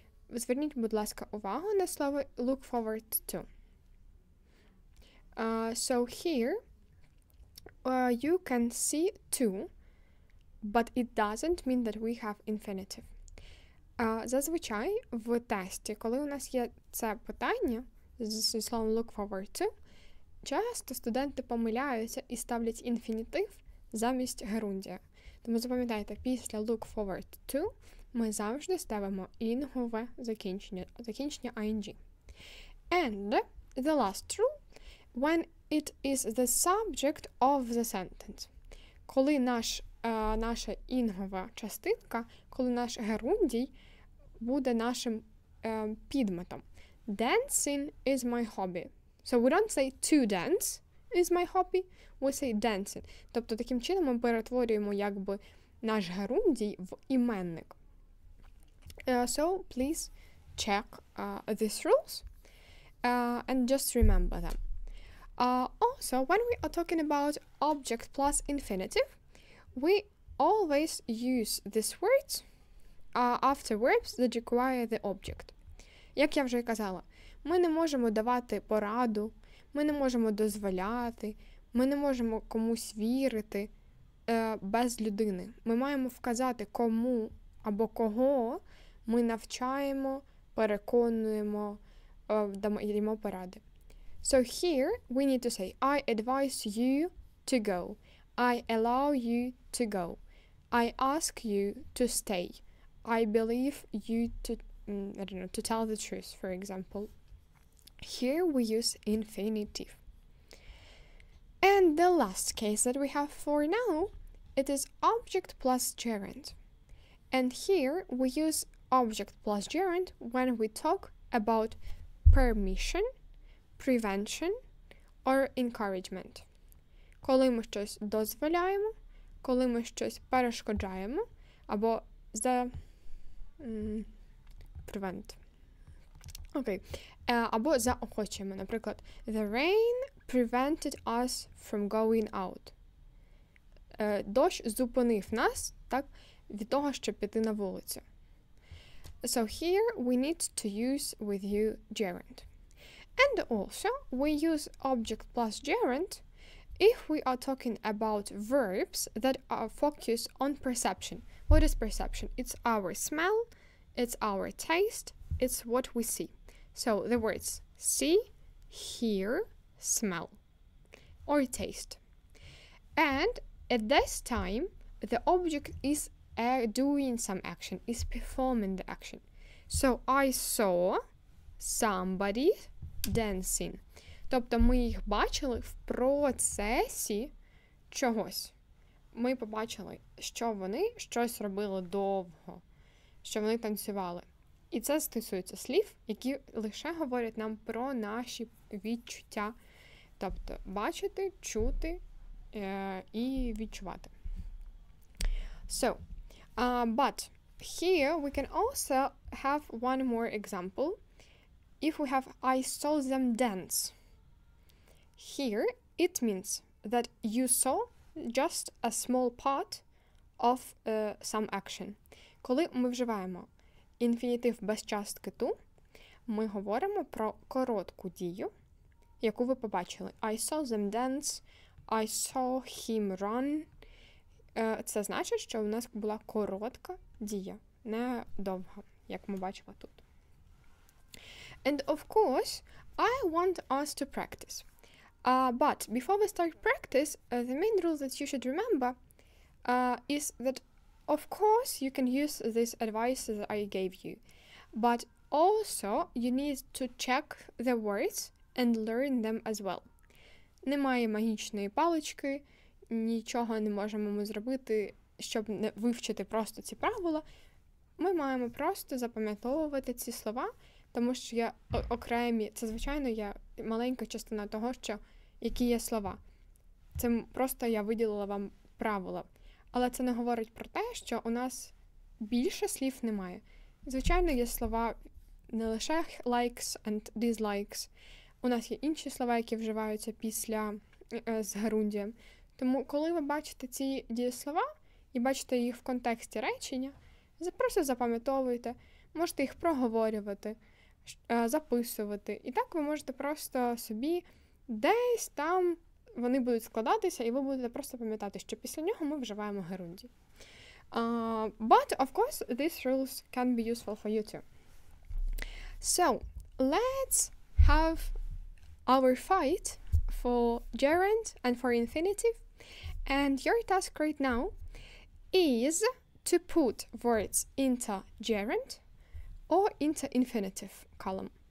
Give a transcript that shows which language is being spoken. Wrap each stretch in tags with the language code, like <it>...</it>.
<uk>зверніть, будь ласка, увагу на слово</uk> <en>look forward to. So here you can see to, but it doesn't mean that we have infinitive.</en> <uk>Зазвичай в тесті, коли у нас є це питання зі словом</uk> <en>look forward to,</en> <uk>часто студенти помиляються і ставлять інфінітив замість герундія. Тому запам'ятайте, після</uk> <en>look forward to</en> <uk>ми завжди ставимо інгове закінчення ing.</uk> <en>And the last rule, when it is the subject of the sentence.</en> <uk>Коли наша інгова частинка, коли наш герундій буде нашим підметом.</uk> <en>Dancing is my hobby. So we don't say to dance is my hobby, we say dancing.</en> <uk>Тобто таким чином ми перетворюємо якби наш герундій в іменник.</uk> <en>So please check these rules and just remember them. Also, when we are talking about object plus infinitive, we always use these words after verbs that require the object. Як я вже казала, ми не можемо давати пораду, ми не можемо дозволяти, ми не можемо комусь вірити без людини. Ми маємо вказати, кому або кого ми навчаємо, переконуємо, даємо поради. So here we need to say, I advise you to go. I allow you to go. I ask you to stay. I believe you to tell the truth, for example. Here we use infinitive. And the last case that we have for now, it is object plus gerund. And here we use object plus gerund when we talk about permission, prevention or encouragement.</en> <uk>Коли ми щось дозволяємо, коли ми щось перешкоджаємо, або prevent. Окей. Або заохочуємо. Наприклад,</uk> <en>the rain prevented us from going out.</en> <uk>Дощ зупинив нас, так, від того, щоб піти на вулицю.</uk> <en>So here we need to use with you gerund. And also we use object plus gerund if we are talking about verbs that are focused on perception. What is perception? It's our smell, it's our taste, it's what we see. So the words see, hear, smell, or taste. And at this time, the object is doing some action, is performing the action. So I saw somebody dancing.</en> <uk>Тобто ми їх бачили в процесі чогось. Ми побачили, що вони щось робили довго, що вони танцювали. І це стосується слів, які лише говорять нам про наші відчуття. Тобто бачити, чути і відчувати.</uk> <en>So, but here we can also have one more example. If we have I saw them dance. Here it means that you saw just a small part of some action.</en> <uk>Коли ми вживаємо інфінітив без частки to, ми говоримо про коротку дію, яку ви побачили.</uk> <en>I saw them dance, I saw him run.</en> <uk>Це значить, що у нас була коротка дія, не довга, як ми бачимо тут.</uk> <en>And of course, I want us to practice. But before we start practice, the main rule that you should remember is that, of course, you can use this advice that I gave you. But also, you need to check the words and learn them as well.</en> <uk>Немає магічної палички, нічого не можемо ми зробити, щоб не вивчити просто ці правила. Ми маємо просто запам'ятовувати ці слова, тому що є окремі, це, звичайно, є маленька частина того, що які є слова. Це просто я виділила вам правила. Але це не говорить про те, що у нас більше слів немає. Звичайно, є слова не лише</uk> <en>likes and dislikes.</en> <uk>У нас є інші слова, які вживаються після з герундієм. Тому, коли ви бачите ці дієслова і бачите їх в контексті речення, просто запам'ятовуйте. можете їх проговорювати, записувати. І так ви можете просто собі десь там вони будуть складатися, і ви будете просто пам'ятати, що після нього ми вживаємо герунді.</uk> <en>But, of course, these rules can be useful for you too. So, let's have our fight for gerund and for infinitive. And your task right now is to put words into gerund or into infinitive column.</en>